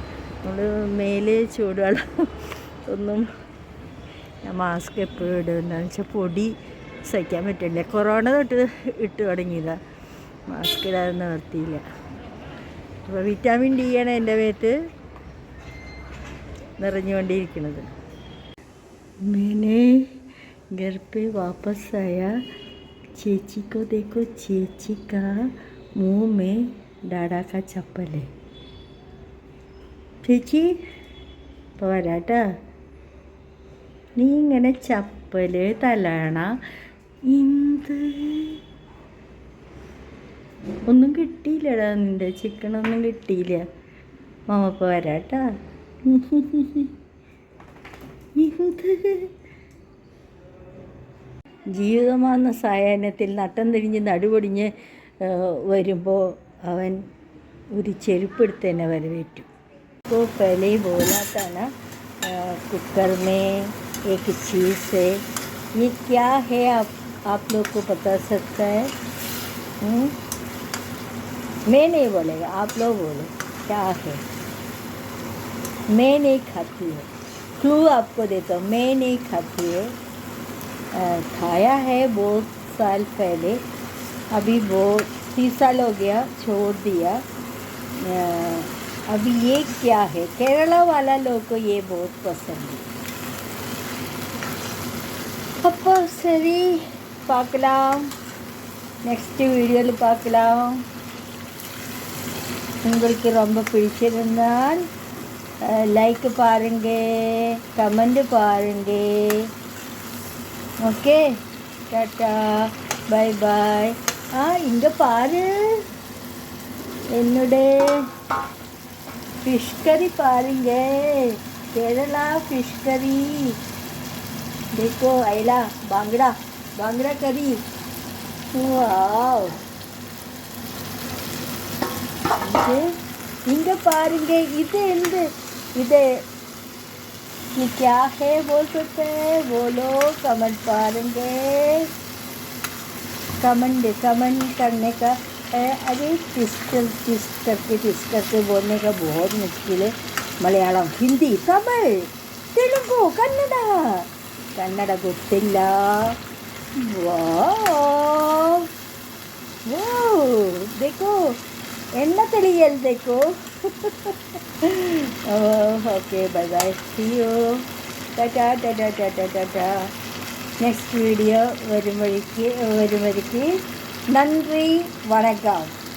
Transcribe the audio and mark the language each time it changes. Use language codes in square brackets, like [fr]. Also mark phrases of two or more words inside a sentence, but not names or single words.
[ml] നമ്മൾ മേല് ചൂടുവെള്ളം ഒന്നും, ഞാൻ മാസ്ക് എപ്പോഴും ഇടും. എന്താണെന്ന് വെച്ചാൽ പൊടി സഹിക്കാൻ പറ്റില്ല. കൊറോണ തൊട്ട് ഇട്ട് തുടങ്ങിയതാണ്, മാസ്ക് ഇടാതെ നിർത്തിയില്ല. അപ്പോൾ വിറ്റാമിൻ ഡി ആണ് എൻ്റെ മേത്ത് നിറഞ്ഞുകൊണ്ടിരിക്കുന്നത്. [hi] मैंने घर पे वापस आया, ചേച്ചി को देखो, ചേച്ചി का मुंह में डाड़ा का चप्पल है. [ml] ചേച്ചി ഇപ്പോൾ വരാട്ടാ. നീ ഇങ്ങനെ ചപ്പല് തലണ എന്ത്? ഒന്നും കിട്ടിയില്ലടാ, നിൻ്റെ ചിക്കനൊന്നും കിട്ടിയില്ല. മാമ ഇപ്പോൾ വരാട്ടാ. ജീവിതമാകുന്ന സായാഹ്നത്തിൽ നട്ടം തിരിഞ്ഞ് നടുപൊടിഞ്ഞ് വരുമ്പോൾ അവൻ ഒരു ചെരുപ്പെടുത്ത് തന്നെ വരവേറ്റു. [hi] तो पहले ही बोला था ना, कुकर में एक चीज़ है, ये क्या है आप लोग को बता सकता है? मैं नहीं बोलेगा, आप लोग बोलो क्या है. मैं नहीं खाती है, क्लू आपको देता हूँ, मैं नहीं खाती है. खाया है बहुत साल पहले, अभी बहुत 30 साल हो गया, छोड़ दिया. अभी ये क्या है? केरला वाला लोग को ये बहुत पसंद है. [ta] அப்போ சரி, பார்க்கலாம், நெக்ஸ்ட் வீடியோவில் பார்க்கலாம். உங்களுக்கு ரொம்ப பிடிச்சிருந்தால் லைக் பாருங்க, கமெண்ட் பாருங்க. [en] Okay, tata, bye bye. [ta] இங்கே பாரு, என்னுடைய [en] fish curry [ta] பாருங்க, [en] Kerala fish curry. [hi] देखो अयला, बांगड़ा करी. वाव, [ta] இங்கே பாருங்க. இது எந்த இது [hi] ये क्या है बोल सकते हैं? बोलो, कमेंट पाएंगे. कमेंट करने का अरे टिस्ट करके बोलने का बहुत मुश्किल है. मलयालम, हिंदी, तमिल, तेलुगु, कन्नड़ ಗೊತ್ತಿಲ್ಲ. वाह, देखो एन्ना तेलियल देखो. [en] Okay, bye bye, see you, tata. next video [ml] വരുമ്പോഴേക്ക് നന്ദി, വണക്കം.